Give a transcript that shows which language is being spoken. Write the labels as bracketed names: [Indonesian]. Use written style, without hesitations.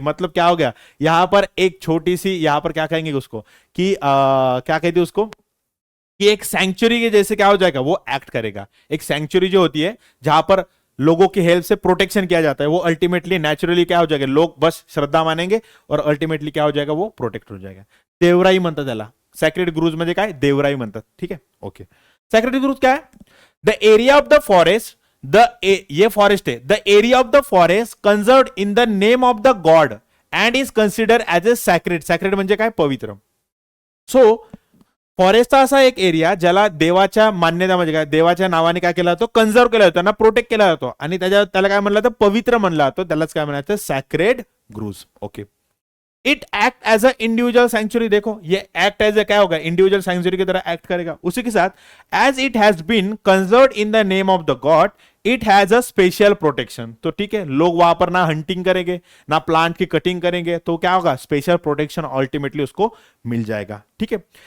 [Hindi] मतलब क्या हो गया, यहाँ पर एक छोटी सी, यहाँ पर क्या कहेंगे उसको कि क्या कहते हैं उसको, कि एक सैंक्चुरी के जैसे क्या हो जाएगा, वो एक्ट करेगा. एक सैंक्चुरी जो होती है जहां पर लोगों की हेल्प से प्रोटेक्शन किया जाता है, वो अल्टीमेटली नेचुरली क्या हो जाएगा, लोग बस श्रद्धा मानेंगे और अल्टीमेटली क्या हो जाएगा, वो प्रोटेक्ट हो जाएगा. [Marathi] देवराई म्हणतात त्याला, सैक्रेड ग्रूव्स म्हणजे काय, देवराई म्हणतात. [Hindi] ठीक है, ओके. [English] sacred groves [Hindi] क्या है, [English] the area of the forest, [Hindi] ये फॉरेस्ट है, [English] The area of the forest conserved in the name of the God and is consider as a sacred. [Marathi] Sacred म्हणजे काय, पवित्र. सो फॉरेस्टचा असा एक एरिया ज्याला देवाच्या मान्यता म्हणजे काय, देवाच्या नावाने काय केला जातो, कंझर्व केला जातो, त्यांना प्रोटेक्ट केला जातो, आणि त्याला काय म्हणलं जातं, पवित्र म्हणलं जातं, त्यालाच काय म्हणायचं, sacred grooves. [English] Okay. It act as a individual century. [Hindi] देखो ये एक्ट एज ए क्या होगा, इंडिविजुअल सेंचुरी की तरह एक्ट करेगा. उसी के साथ [English] As it has been conserved in the name of the God, it has a special protection. [Hindi] तो ठीक है, लोग वहां पर ना हंटिंग करेंगे, ना प्लांट की कटिंग करेंगे, तो क्या होगा, स्पेशल प्रोटेक्शन अल्टीमेटली उसको मिल जाएगा. ठीक है.